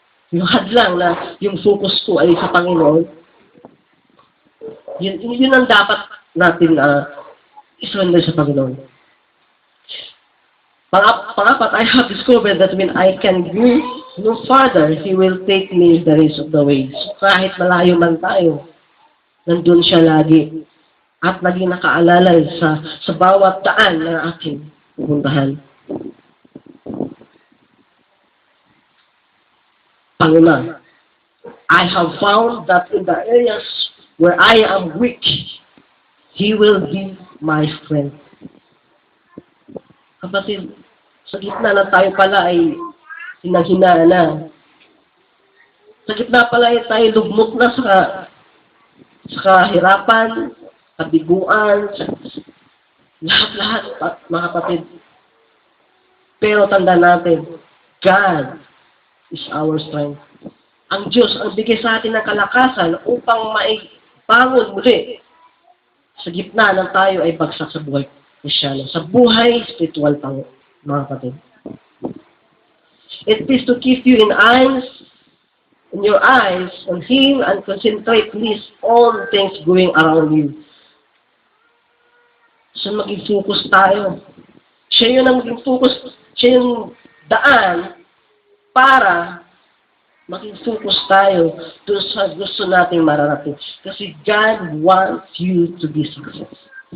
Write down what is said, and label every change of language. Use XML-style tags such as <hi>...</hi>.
<tl>Yung hadlang na yung focus ko ay sa Panginoon, yun ang dapat natin isurrender sa Panginoon. Pangapat,</tl> <en>I have discovered that when I can go no farther, He will take me the rest of the way.</en> <tl>So, kahit malayo man tayo, nandun siya lagi. At lagi nakaalala sa bawat daan na ating pupuntahan. Panginoon,</tl> <en>I have found that in the areas where I am weak, He will be my strength.</en> <tl>Kapatid, sa gitna na tayo pala ay hinanghinaan na. Sa gitna pala ay tayo lugmok na sa kahirapan, kabiguan, lahat-lahat, mga kapatid. Pero tanda natin,</tl> <en>God is our strength.</en> <tl>Ang Diyos ang bigay sa atin ng kalakasan upang maibangon muli sa gitna ng tayo ay bagsak sa buhay Kristyano, sa buhay spiritual pang mga kapatid.</tl> <en>It is to keep you in your eyes on Him and concentrate please on things going around you.</en> <tl>So maging focus tayo. Siya yun ang maging focus, siya yung daan para maging focus tayo doon sa gusto nating mararating. Kasi</tl> <en>God wants you to be successful.</en>